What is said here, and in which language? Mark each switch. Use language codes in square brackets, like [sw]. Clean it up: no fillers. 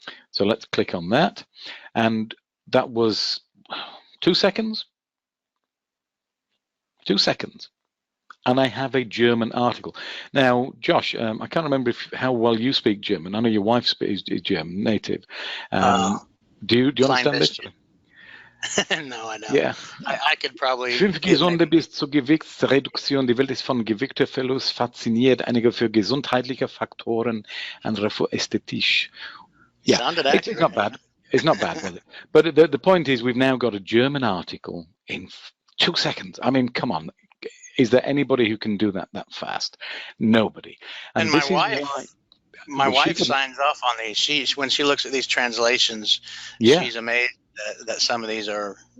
[en] So let's click on that. And that was 2 seconds. 2 seconds. And I have a German article. Now, Josh, I can't remember how well you speak German. I know your wife is German, native. Do you understand this? No, I don't. Yeah. I could probably. [de] Fünf Gesunde bis zur Gewichtsreduktion. Die Welt ist von Gewichteverlust fasziniert. Einige für gesundheitliche Faktoren, andere für ästhetisch. [en] Yeah, Sounded it's accurate. not bad. It's not bad, was it? But the point is, we've now got a German article in 2 seconds. I mean, come on. Is there anybody who can do that fast? Nobody. And my wife signs off on these. When she looks at these translations, she's amazed that some of these are.